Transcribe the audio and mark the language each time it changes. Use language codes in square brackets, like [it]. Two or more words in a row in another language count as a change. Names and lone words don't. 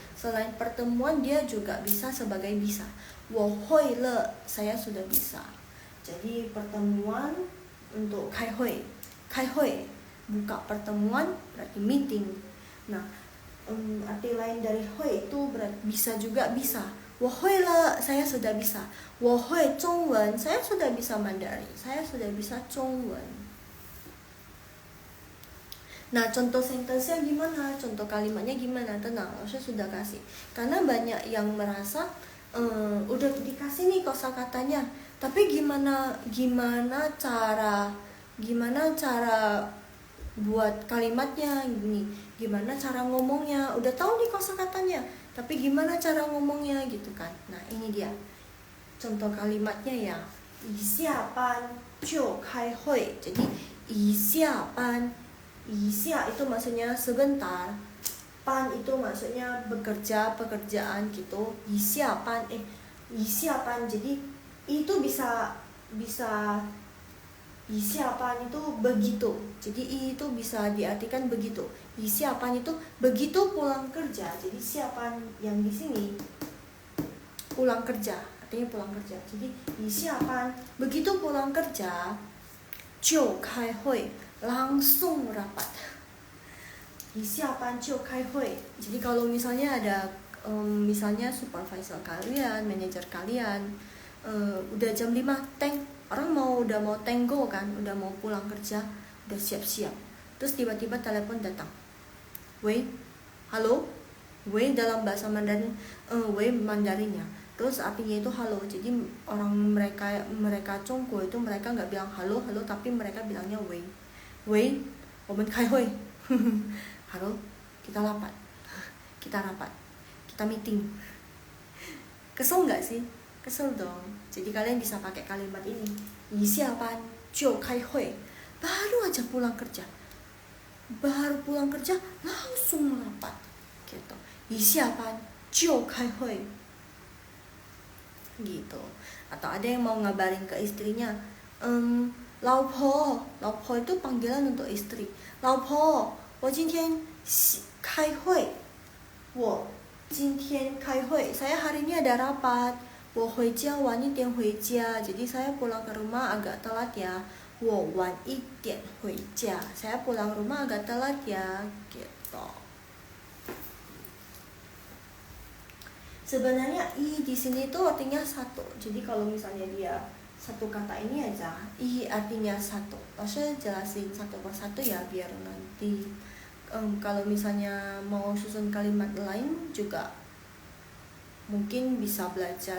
[id] Selain pertemuan dia juga bisa sebagai bisa. [zh] 我会了, [id] saya sudah bisa. Jadi pertemuan untuk [zh] 开会. 开会 [id] buka pertemuan berarti meeting. Nah, arti lain dari hui itu berarti bisa juga bisa. [zh] 我会了 [id] saya sudah bisa. [zh] 我会中文 [id] saya sudah bisa Mandarin. Saya sudah bisa 中文. Nah, contoh sentence-nya gimana? Contoh kalimatnya gimana? Tenang, saya sudah kasih. Karena banyak yang merasa udah dikasih nih kosakatanya, tapi gimana cara buat kalimatnya gini, gimana cara ngomongnya, udah tahu nih kosakatanya, tapi gimana cara ngomongnya gitu kan. Nah, ini dia contoh kalimatnya ya. [zh] 一下班就开会. [id] Jadi [zh] 一下班一下 [id] itu maksudnya sebentar, pan itu maksudnya bekerja, pekerjaan gitu. [zh] 一下班一下班 [id] jadi itu bisa [zh] 一下班 [id] itu begitu. Jadi itu bisa diartikan begitu. [zh] 一下班 [id] itu begitu pulang kerja. Jadi siapan yang di sini pulang kerja, artinya pulang kerja. Jadi [zh] 一下班 [id] begitu pulang kerja [zh] 就开会 [id] langsung rapat. [zh] 一下班就开会. [id] Jadi kalau misalnya ada misalnya supervisor kalian, manajer kalian udah jam 5 tank, orang udah mau tenggo kan, udah mau pulang kerja, udah siap-siap. Terus tiba-tiba telepon datang. Wei, halo? Wei dalam bahasa Mandarin, wei Mandarinnya. Terus artinya itu halo. Jadi orang mereka Congko itu mereka nggak bilang halo, tapi mereka bilangnya wei. [zh] Wei, 我们开会. [id] Halo, kita rapat. Kita meeting. Kesel nggak sih? Kesel dong. Jadi kalian bisa pakai kalimat ini. [zh] 一下班就开会. [id] Baru aja pulang kerja. Baru pulang kerja langsung rapat. Gitu. [zh] 一下班就开会. [id] Gitu. Atau ada yang mau ngabarin ke istrinya, 老婆 itu panggilan untuk istri. [zh] 老婆，我今天开会。我今天开会. [id] Saya hari ini ada rapat. [zh] 我回家晚一点回家. [id] Jadi saya pulang ke rumah agak telat ya. [zh] 我晚一点回家. [id] Saya pulang rumah agak telat ya. Gitu. Sebenarnya i di sini tuh artinya satu. Jadi kalau misalnya dia satu kata ini aja, i artinya satu. Saya jelasin satu persatu ya biar nanti kalau misalnya mau susun kalimat lain juga mungkin bisa belajar.